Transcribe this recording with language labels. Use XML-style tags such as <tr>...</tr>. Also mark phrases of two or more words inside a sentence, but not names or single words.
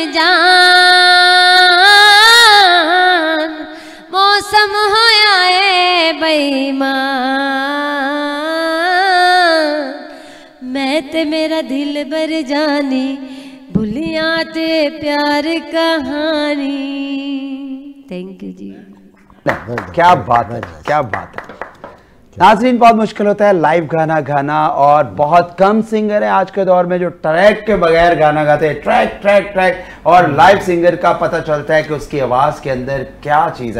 <pa>ਜਾਨ, ਮੌਸਮ ਹੋਇਆ ਹੈ ਬੇਈਮਾਨ, ਮੈਂ ਤੇ ਮੇਰਾ ਦਿਲ ਬਰ ਜਾਨੀ, ਭੁੱਲਿਆ ਤੇ ਪਿਆਰ ਕਹਾਣੀ।</pa> <en>thank you जी।</en> <hi>क्या बात है, क्या बात है। नाज़रीन, बहुत मुश्किल होता है लाइव गाना गाना, और बहुत कम सिंगर हैं आज के दौर में जो ट्रैक के बगैर गाना गाते हैं। ट्रैक ट्रैक ट्रैक, और</hi> <en>live singer</en> <hi>का पता चलता है कि उसकी आवाज़ के अंदर क्या चीज़ है।</hi>